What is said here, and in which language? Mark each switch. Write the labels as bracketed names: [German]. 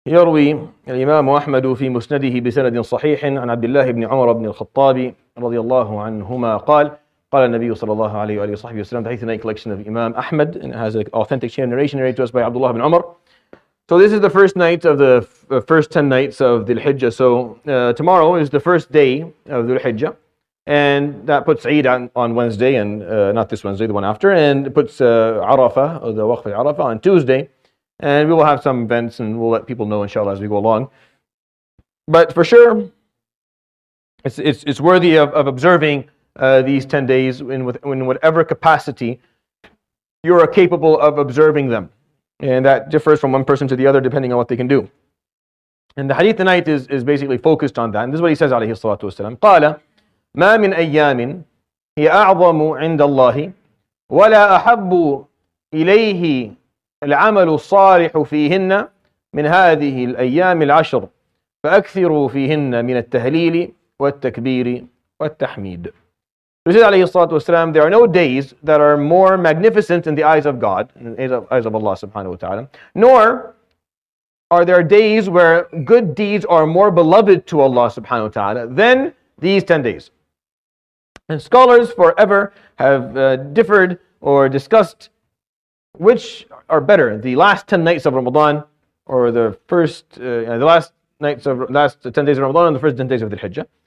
[Arabic] يروي الإمام أحمد في مسنده بسند صحيح عن عبد الله بن عمر بن الخطاب رضي الله عنهما قال قال النبي صلى الله عليه وآله وصحبه وسلم. [English] The hadith night collection of Imam Ahmad, and it has an authentic chain of narration narrated to us by Abdullah ibn Umar. So this is the first night of the first 10 nights of the Hajj. So tomorrow is the first day of the Hajj, and that puts Eid on Wednesday, and not this Wednesday, the one after, and it puts Arafah, or the Waqf al-Arafah, on Tuesday. And we will have some events, and we'll let people know, inshallah, as we go along. But for sure, it's worthy of observing these 10 days in whatever capacity you are capable of observing them. And that differs from one person to the other depending on what they can do. And the hadith tonight is basically focused on that. And this is what he says, alayhi salatu wasalam. [Arabic] قال ما من أيام هي أعظم عند الله ولا أحب إليه العمل الصالح فيهن من هذه الأيام العشر فأكثروا فيهن من التهليل والتكبير والتحميد. [English] So he said, alayhi salatu wasalam, there are no days that are more magnificent in the eyes of God, in the eyes of Allah subhanahu wa ta'ala, nor are there days where good deeds are more beloved to Allah subhanahu wa ta'ala than these 10 days. And scholars forever have differed or discussed which are better, the last 10 nights of Ramadan or the last 10 days of Ramadan and the first 10 days of the Hajj.